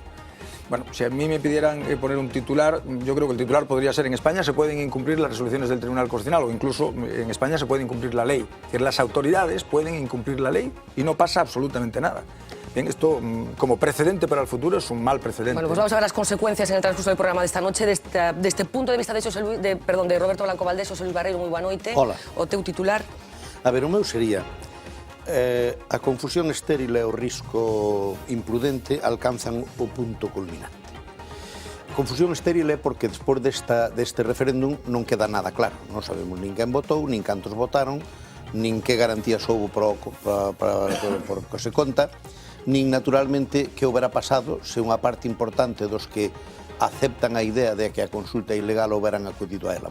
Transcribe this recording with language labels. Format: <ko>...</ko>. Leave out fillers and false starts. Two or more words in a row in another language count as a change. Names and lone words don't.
<es>Bueno, si a mí me pidieran poner un titular, yo creo que el titular podría ser: en España se pueden incumplir las resoluciones del Tribunal Constitucional, o incluso en España se puede incumplir la ley. Es decir, las autoridades pueden incumplir la ley y no pasa absolutamente nada. Bien, esto como precedente para el futuro es un mal precedente. Bueno, pues vamos a ver las consecuencias en el transcurso del programa de esta noche. De este punto de vista de Roberto Blanco Valdés,</es> <gl>José Luis Barreiro, moi boa noite. Hola. O teu titular? A ver, o meu sería a confusión estéril e o risco imprudente alcanzan o punto culminante. Confusión estéril é porque despois deste referéndum non queda nada claro. Non sabemos nin quen votou, nin cantos votaron, nin que garantías houbo para que se conta, nin naturalmente que houbera pasado se unha parte importante dos que aceptan a idea de que a consulta é ilegal houberan acudido a ela.</gl>